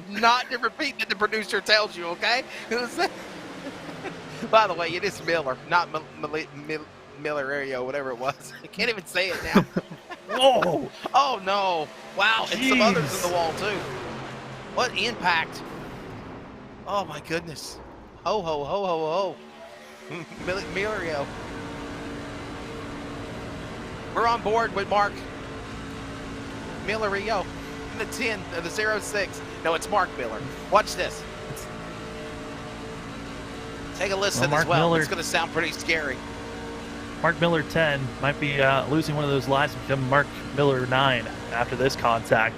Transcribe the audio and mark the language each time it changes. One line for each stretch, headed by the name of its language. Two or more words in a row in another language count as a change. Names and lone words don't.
English: Not to repeat that the producer tells you, okay? By the way, it is Miller, not Miller area, whatever it was. I can't even say it now. Whoa! Oh, no. Wow, and some Jeez. others in the wall, too. What impact. Oh, my goodness. Ho, ho, ho, ho, ho. Millerio. We're on board with Mark Millerio. The 10, the 06. No, it's Mark Miller. Watch this. Take a listen Mark as well. Miller. It's going to sound pretty scary. Mark Miller 10 might be losing one of those lives and become Mark Miller 9 after this contact.